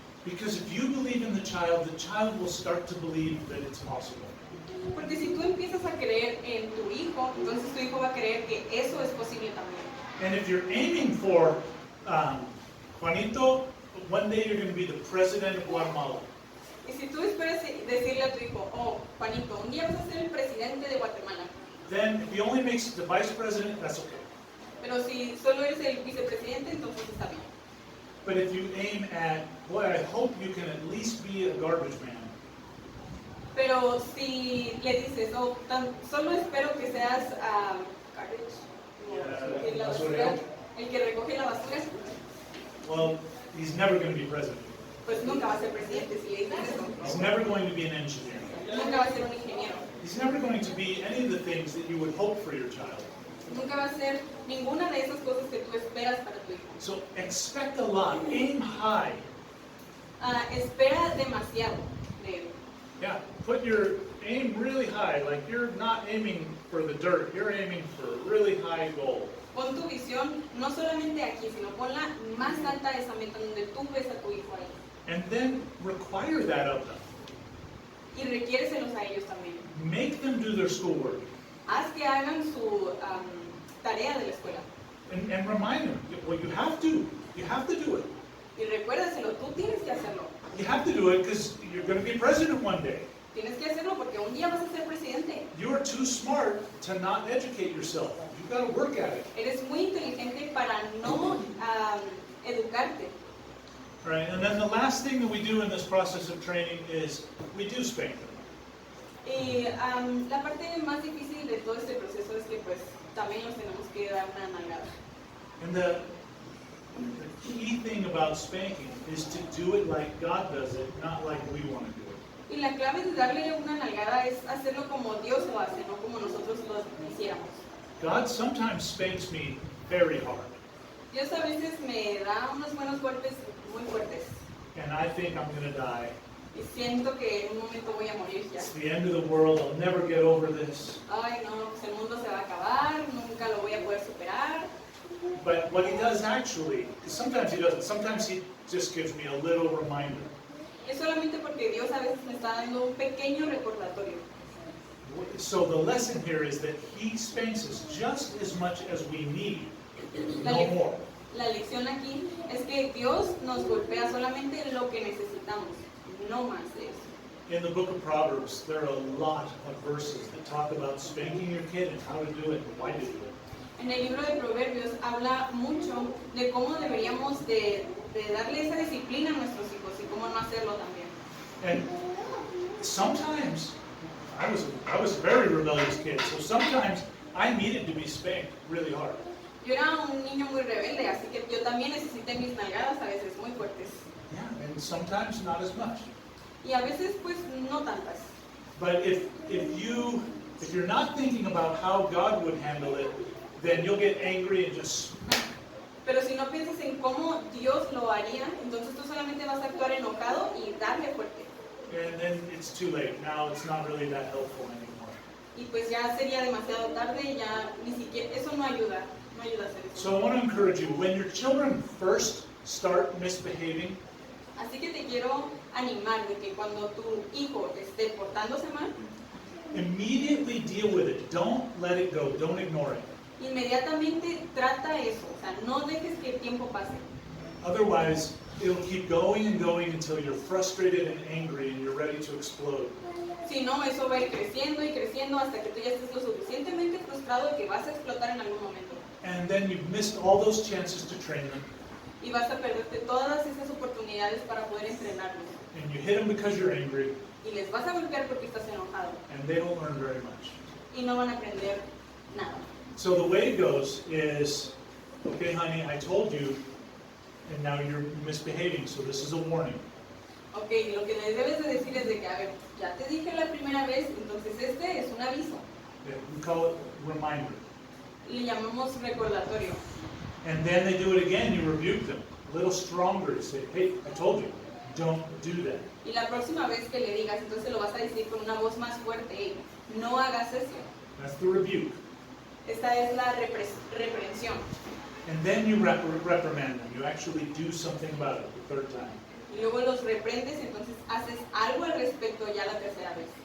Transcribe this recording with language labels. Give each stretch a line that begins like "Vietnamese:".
English: Because if you believe in the child will start to believe that it's possible.
Spanish: Porque si tú empiezas a creer en tu hijo, entonces tu hijo va a creer que eso es posible también.
English: And if you're aiming for Juanito, one day you're going to be the president of Guatemala.
Spanish: Y si tú esperas decirle a tu hijo, oh, Juanito, un día vas a ser el presidente de Guatemala.
English: Then if he only makes it the vice president, that's okay.
Spanish: Pero si solo eres el vicepresidente, entonces está bien.
English: But if you aim at, boy, I hope you can at least be a garbage man.
Spanish: Pero si le dices, oh, solo espero que seas garbage, el la basura, el que recoge la basura,
English: well, he's never going to be president.
Spanish: pues nunca va a ser presidente si le dices eso.
English: He's never going to be an engineer.
Spanish: Nunca va a ser un ingeniero.
English: He's never going to be any of the things that you would hope for your child.
Spanish: Nunca va a ser ninguna de esas cosas que tú esperas para tu hijo.
English: So expect a lot. Aim high.
Spanish: Espera demasiado de él.
English: Yeah, put your aim really high. Like you're not aiming for the dirt. You're aiming for a really high goal.
Spanish: Pon tu visión no solamente aquí, sino ponla más alta esa meta donde tú ves a tu hijo ahí.
English: And then require that of them.
Spanish: Y requiérselos a ellos también.
English: Make them do their schoolwork.
Spanish: Haz que hagan su tarea de la escuela.
English: And remind them, well, you have to. You have to do it.
Spanish: Y recuérdaselo, tú tienes que hacerlo.
English: You have to do it because you're going to be president one day.
Spanish: Tienes que hacerlo porque un día vas a ser presidente.
English: You are too smart to not educate yourself. You've got to work at it.
Spanish: Eres muy inteligente para no educarte.
English: All right, and then the last thing that we do in this process of training is we do spank them.
Spanish: Y la parte más difícil de todo este proceso es que pues también nos tenemos que dar una nalgada.
English: And the key thing about spanking is to do it like God does it, not like we want to do it.
Spanish: Y la clave de darle una nalgada es hacerlo como Dios lo hace, no como nosotros lo hiciéramos.
English: God sometimes spanks me very hard,
Spanish: Dios a veces me da unos buenos golpes muy fuertes
English: and I think I'm going to die.
Spanish: y siento que en un momento voy a morir ya.
English: It's the end of the world. I'll never get over this.
Spanish: Ay no, pues el mundo se va a acabar, nunca lo voy a poder superar.
English: But what he does actually, because sometimes he doesn't, sometimes he just gives me a little reminder.
Spanish: Es solamente porque Dios a veces me está dando un pequeño recordatorio.
English: So the lesson here is that he spanks us just as much as we need,
Spanish: La, no le-
English: more.
Spanish: la lección aquí es que Dios nos golpea solamente lo que necesitamos, no más de eso.
English: In the book of Proverbs, there are a lot of verses that talk about spanking your kid and how to do it and why to do it.
Spanish: En el libro de Proverbios habla mucho de cómo deberíamos de darle esa disciplina a nuestros hijos y cómo no hacerlo también.
English: And sometimes, I was a very rebellious kid, so sometimes I needed to be spanked really hard.
Spanish: Yo era un niño muy rebelde, así que yo también necesité mis nalgadas a veces muy fuertes.
English: Yeah, and sometimes not as much.
Spanish: Y a veces pues no tantas.
English: But if you're not thinking about how God would handle it, then you'll get angry and just smack.
Spanish: Pero si no piensas en cómo Dios lo haría, entonces tú solamente vas a actuar enojado y darle fuerte.
English: And then it's too late. Now it's not really that helpful anymore.
Spanish: Y pues ya sería demasiado tarde, ya ni siquiera, eso no ayuda a hacer eso.
English: So I want to encourage you, when your children first start misbehaving,
Spanish: Así que te quiero animar de que cuando tu hijo esté portándose mal,
English: immediately deal with it. Don't let it go. Don't ignore it.
Spanish: inmediatamente trata eso, o sea, no dejes que el tiempo pase.
English: Otherwise, it'll keep going and going until you're frustrated and angry and you're ready to explode.
Spanish: Si no, eso va a ir creciendo y creciendo hasta que tú ya estés lo suficientemente frustrado que vas a explotar en algún momento.
English: And then you've missed all those chances to train them.
Spanish: Y vas a perderte todas esas oportunidades para poder entrenarlos.
English: And you hit them because you're angry,
Spanish: Y les vas a golpear porque estás enojado.
English: and they don't learn very much.
Spanish: Y no van a aprender nada.
English: So the way it goes is, okay, honey, I told you, and now you're misbehaving, so this is a warning.
Spanish: Ok, lo que les debes de decir es de que, a ver, ya te dije la primera vez, entonces este es un aviso.
English: We call it reminder.
Spanish: Le llamamos recordatorio.
English: And then they do it again, you rebuke them. A little stronger, you say, hey, I told you, don't do that.
Spanish: Y la próxima vez que le digas, entonces lo vas a decir con una voz más fuerte. "Hey, no hagas eso."
English: That's the rebuke.
Spanish: Esta es la reprensión.
English: And then you reprimand them. You actually do something about it the third time.
Spanish: Y luego los reprendes, entonces haces algo al respecto ya la tercera vez.